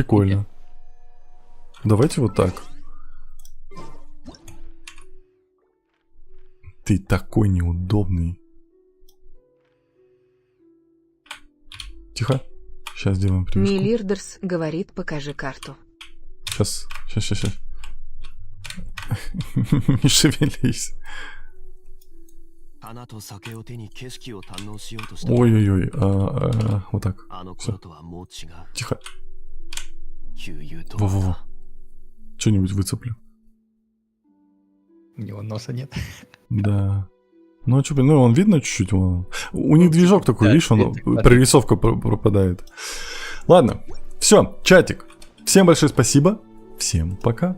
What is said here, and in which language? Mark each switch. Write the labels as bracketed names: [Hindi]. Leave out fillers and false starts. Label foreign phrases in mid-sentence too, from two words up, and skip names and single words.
[Russian] прикольно. Давайте вот так. Ты такой неудобный. Тихо. Сейчас сделаем привязку. Милирдерс говорит, покажи карту. Сейчас. Не шевелись. [Japanese] 花と酒を手に景色を堪能しようとした [Russian] Ой-ой-ой. Вот так. [Japanese] あの [Russian] Всё. [Japanese] 頃とはもう違う [Russian] Тихо. [Japanese] 旧友と [Russian] Во-во-во. Что-нибудь выцеплю. У него носа нет. Да. Ну, а что, ну, он видно чуть-чуть. У них движок такой, да, видишь, он, это квадрат. прорисовка пропадает. Ладно, все, чатик. Всем большое спасибо. Всем пока.